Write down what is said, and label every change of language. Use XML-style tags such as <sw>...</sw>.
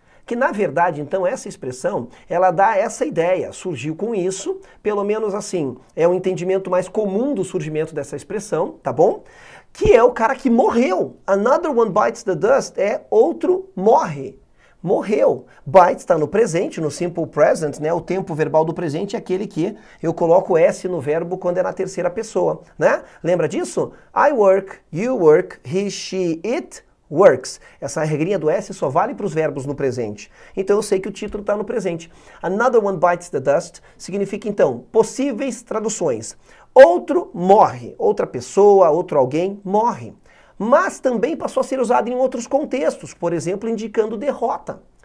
<pt>Que na verdade, então, essa expressão, ela dá essa ideia, surgiu com isso, pelo menos assim, é um entendimento mais comum do surgimento dessa expressão, tá bom? Que é o cara que morreu.</pt> <en>Another one bites the dust</en> <pt>é outro morre. Morreu. Bite está no presente, no simple present, né? O tempo verbal do presente é aquele que eu coloco S no verbo quando é na terceira pessoa, né? Lembra disso?</pt> <en>I work, you work, he, she, it works.</en> <pt>Essa regrinha do S só vale para os verbos no presente. Então eu sei que o título está no presente.</pt> <en>Another one bites the dust</en> <pt>significa então possíveis traduções. Outro morre, outra pessoa, outro alguém morre. Mas também passou a ser usado em outros contextos, por exemplo, indicando derrota.</pt>